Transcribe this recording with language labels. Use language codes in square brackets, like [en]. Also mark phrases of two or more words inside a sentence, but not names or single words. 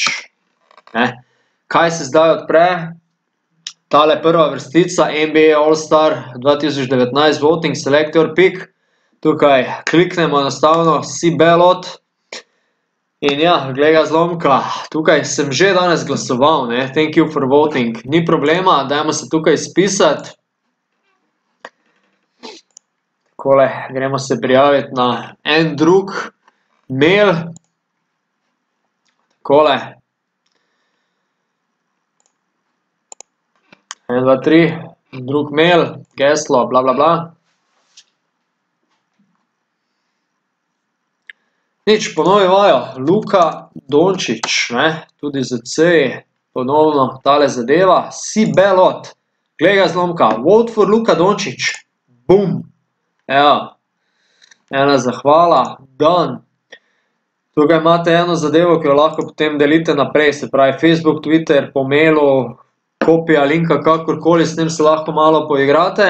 [sl] Kaj se zdaj odpre? Tale prva vrstica NBA All-Star 2019 [en] Voting Select Your Pick. [sl] Tukaj kliknemo enostavno [en] See Ballot. [sl] In ja, glej ga zlomka, tukaj sem že danes glasoval, [en] thank you for voting. [sl] Ni problema, dajmo se tukaj spisati. Takole, gremo se prijaviti na en drug mail. Takole. 1, 2, 3, drug mail, geslo, bla, bla, bla. Nič, ponovi vajo, Luka Dončić, tudi z C, ponovno tale zadeva, [en] See Ballot, [sl] glej ga zlomka, [en] vote for Luka Dončić, [sl] bum, evo, ena zahvala, done. Tukaj imate eno zadevo, ki jo lahko potem delite naprej, se pravi Facebook, Twitter, po mailu, kopija linka, kakorkoli, s tem se lahko malo poigrate.